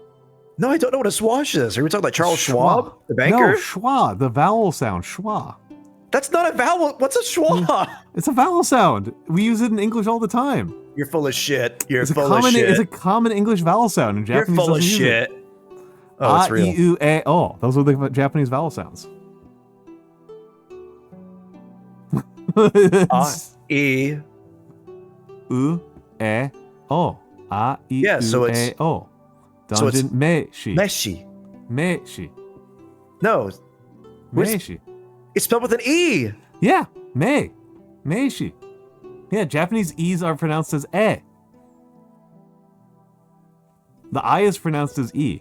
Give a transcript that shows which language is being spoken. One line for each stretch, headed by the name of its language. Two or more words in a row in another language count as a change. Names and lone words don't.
English: No, I don't know what a swash is. Are we talking about Charles Schwab, the banker? No, schwa, the vowel sound, schwa. That's not a vowel. What's a schwa? It's a vowel sound. We use it in English all the time. You're full of shit. You're It's full of shit. It's a common English vowel sound, and You're Japanese full of doesn't use shit. it. Oh, it's real.
Japanese: A-E-U-A-O.
English: Those are the Japanese vowel sounds.
Japanese: E. U-A-O. A-E-U-A-O.
English: Yeah, so it's Dungeon Meshi. Meshi. Meshi. No, Meshi. it's spelled with an E. Yeah, Meishi. Yeah, Japanese E's are pronounced as E. The I is pronounced as E.